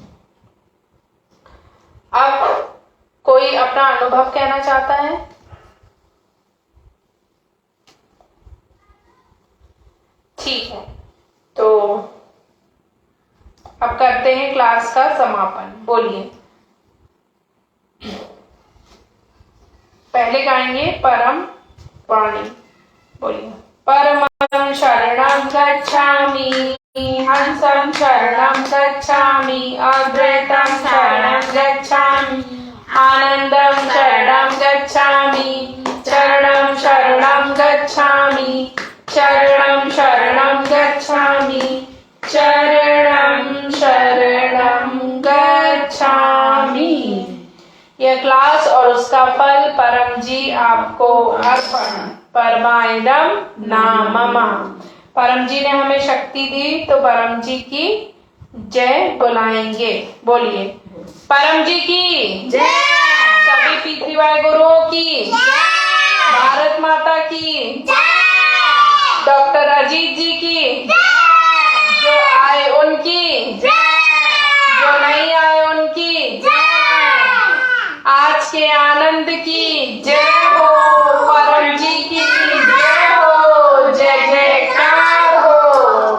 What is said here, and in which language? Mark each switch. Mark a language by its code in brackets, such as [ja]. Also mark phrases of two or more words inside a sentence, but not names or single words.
[hi] अब कोई अपना अनुभव कहना चाहता है? ठीक है, तो अब करते हैं क्लास का समापन। बोलिए, पहले गाएंगे परम वाणी। बोलिए, [sa] परमं शरणं गच्छामि, हंसं शरणं गच्छामि, अद्वैतं शरणं गच्छामि, आनंदं शरणं गच्छामि, चरणं शरणं गच्छामि, चरणं शरणं गच्छामि, चरणं शरणं गच्छामि। [hi] यह क्लास और उसका फल परम जी आपको अर्पण। [sa] परमाइदम नामम। [hi] परम जी ने हमें शक्ति दी तो परम जी की जय बुलाएंगे। बोलिए, परम जी की जय, सभी पृथ्वी गुरुओं की जय, भारत माता की जय, डॉक्टर अजीत जी की जय, जो आए उनकी जय, जो नहीं आए उनकी जय, आज के आनंद की जय हो, परम जी की जय हो, जय जयकार हो।